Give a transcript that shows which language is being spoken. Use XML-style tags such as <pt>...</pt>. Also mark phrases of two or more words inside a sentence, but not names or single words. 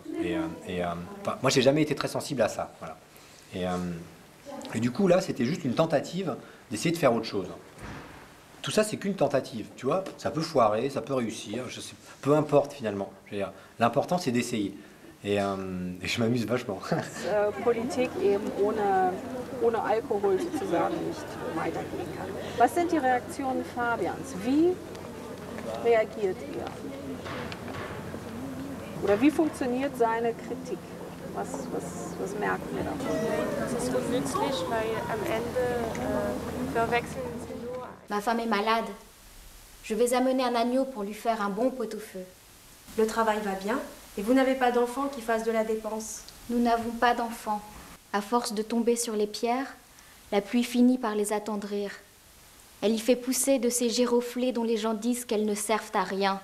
<fr>Moi, j'ai jamais été très sensible à ça, voilà. Et du coup, là, c'était juste une tentative d'essayer de faire autre chose. Tout ça, c'est qu'une tentative, tu vois. Ça peut foirer, ça peut réussir, peu importe finalement. L'important, c'est d'essayer. Et je m'amuse vachement.</fr> <de>Politik eben ohne Alkohol sozusagen nicht weitergehen kann. Was sind die Reaktionen Fabians? Wie reagiert ihr? Oder wie funktioniert seine Kritik? Was merken wir davon? Das ist unnützlich, weil am Ende verwechseln sie nur.</de> <fr>Ma femme est malade. Je vais amener un agneau pour lui faire un bon pot-au-feu. Le travail va bien et vous n'avez pas d'enfant qui fasse de la dépense. Nous n'avons pas d'enfants. À force de tomber sur les pierres, la pluie finit par les attendrir. Elle y fait pousser de ces giroflées dont les gens disent qu'elles ne servent à rien.</fr>